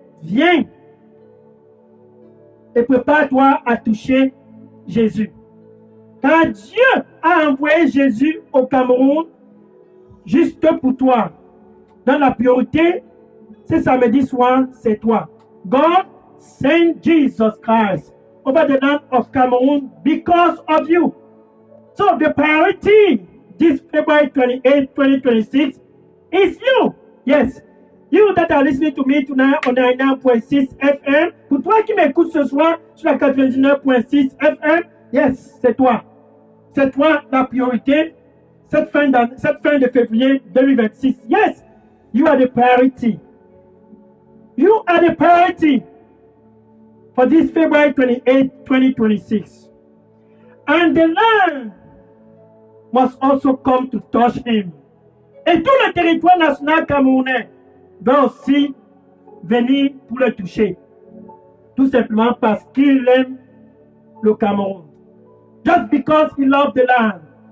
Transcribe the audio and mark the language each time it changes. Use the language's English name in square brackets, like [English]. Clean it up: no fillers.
[French] Viens et prépare-toi à toucher Jésus. Car Dieu a envoyé Jésus au Cameroun juste pour toi. Dans la priorité, ce samedi soir, c'est toi. [English] God sent Jesus Christ over the land of Cameroon because of you. So the priority this February 28, 2026 is you. Yes. You that are listening to me tonight on 99.6 FM. [French] Pour toi qui m'écoutes ce soir sur la 99.6 FM, yes, c'est toi. C'est toi la priorité cette fin de février 2026. [English] Yes, you are the priority. You are the priority for this February 28, 2026. And the land must also come to touch him. [French] Et tout le territoire national camerounais doit aussi venir pour le toucher. Tout simplement parce qu'il aime le Cameroun. [English] Just because he loves the land.